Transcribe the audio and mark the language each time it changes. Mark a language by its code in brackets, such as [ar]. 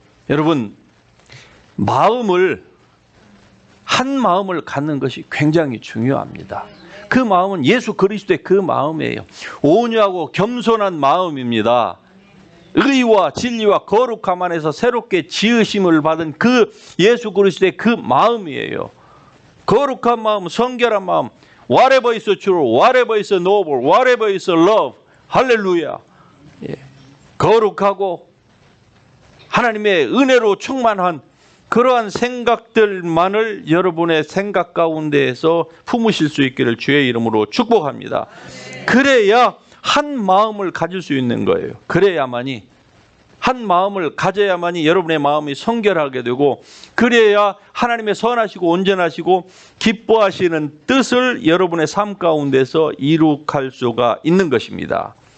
[ko] 여러분, 한 마음을 갖는 것이 굉장히 중요합니다. 그 마음은 예수 그리스도의 그 마음이에요. 온유하고 겸손한 마음입니다. 의와 진리와 거룩함 안에서 새롭게 지으심을 받은 그 예수 그리스도의 그 마음이에요. 거룩한 마음, 성결한 마음. [en] Whatever is true, whatever is noble, whatever is love. [ko] 할렐루야. 거룩하고 하나님의 은혜로 충만한 그러한 생각들만을 여러분의 생각 가운데에서 품으실 수 있기를 주의 이름으로 축복합니다. 그래야 한 마음을 가질 수 있는 거예요. 그래야만이, 한 마음을 가져야만이 여러분의 마음이 성결하게 되고, 그래야 하나님의 선하시고 온전하시고 기뻐하시는 뜻을 여러분의 삶 가운데서 이룩할 수가 있는 것입니다.